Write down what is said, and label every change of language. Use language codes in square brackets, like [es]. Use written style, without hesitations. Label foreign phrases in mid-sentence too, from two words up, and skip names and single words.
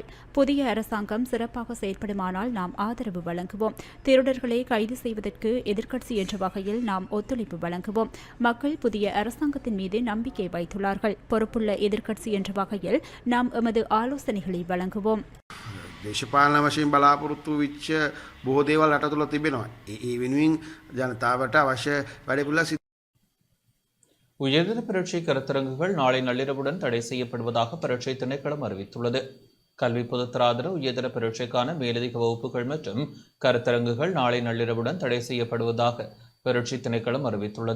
[ta] புதிய அரசாங்கம் சிறப்பாக செயற்படுமானால் நாம் ஆதரவு வழங்குவோம். திருடர்களை கைது செய்வதற்கு எதிர்க்கட்சி என்ற வகையில் நாம் ஒத்துழைப்பு வழங்குவோம். மக்கள் புதிய அரசாங்கத்தின் மீது நம்பிக்கை வைத்துள்ளார்கள். பொறுப்புள்ள எதிர்க்கட்சி என்ற வகையில் நாம் எமது ஆலோசனைகளை வழங்குவோம். [si] දේශපාලන වශයෙන් බලාපොරොත්තු වෙච්ච බොහෝ දේවල් රට තුළ තිබෙනවා. ඒ වෙනුවෙන් ජනතාවට අවශ්‍ය වැඩ පිළිවෙල [ta] உயர்தர பரீட்சை கருத்தரங்குகள் நாளை நள்ளிரவுடன் தடை செய்யப்படுவதாக பரீட்சை திணைக்களம் அறிவித்துள்ளது. கல்வி பொதுத்தராதர உயர்தர பரீட்சைக்கான மேலதிக வகுப்புகள் மற்றும் கருத்தரங்குகள் நாளை நள்ளிரவுடன் தடை செய்யப்படுவதாக பரீட்சை திணைக்களம் அறிவித்துள்ளது.